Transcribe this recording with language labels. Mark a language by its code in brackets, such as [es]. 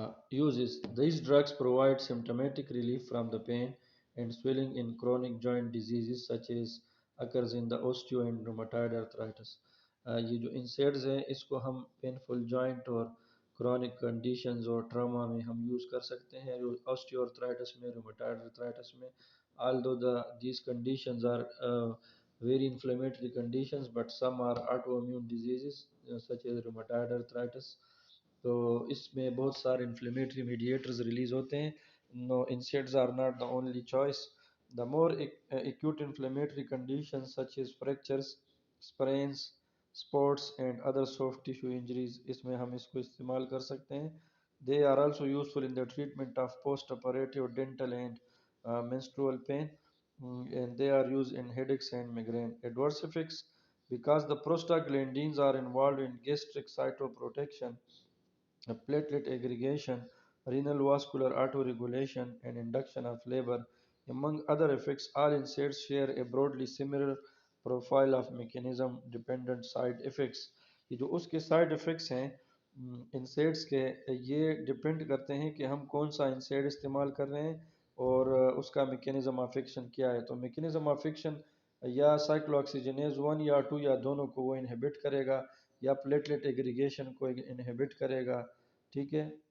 [en] Uses: these drugs provide symptomatic relief from the pain and swelling in chronic joint diseases such as occurs in the osteo and rheumatoid arthritis. [ur] یہ جو انسیڈز ہیں اس کو ہم painful joint اور chronic conditions اور trauma میں ہم use کر سکتے ہیں. آسٹیو آرتھرائٹس میں، رومیٹائڈ آرتھرائٹس میں. [en] although these conditions are very inflammatory conditions, but some are autoimmune diseases such as rheumatoid arthritis. [ur] تو اس میں بہت سارے انفلیمیٹری میڈیٹرز ریلیز ہوتے ہیں. [en] No NSAIDs are not the only choice. The more acute inflammatory conditions such as fractures, sprains, spots and other soft tissue injuries, [ur] اس میں ہم اس کو استعمال کر سکتے ہیں. [en] They are also useful in the treatment of post-operative dental and menstrual pain, and they are used in headaches and migraine. Adverse effects: because the prostaglandins are involved in gastric cytoprotection, platelet aggregation, renal vascular autoregulation, and induction of labor, among other effects. All NSAIDs share a broadly similar profile of mechanism dependent side effects. [ur] یہ جو اس کے side effects ہیں انسیڈس کے، یہ depend کرتے ہیں کہ ہم کون سا انسیڈ استعمال کر رہے ہیں اور اس کا میکینزم آف ایکشن کیا ہے. تو میکینزم آف ایکشن یا سائیکلو آکسیجنیز 1 یا 2 یا دونوں کو وہ انہیبٹ کرے گا، یا پلیٹلیٹ ایگریگیشن کو انہیبٹ کرے گا، ٹھیک ہے.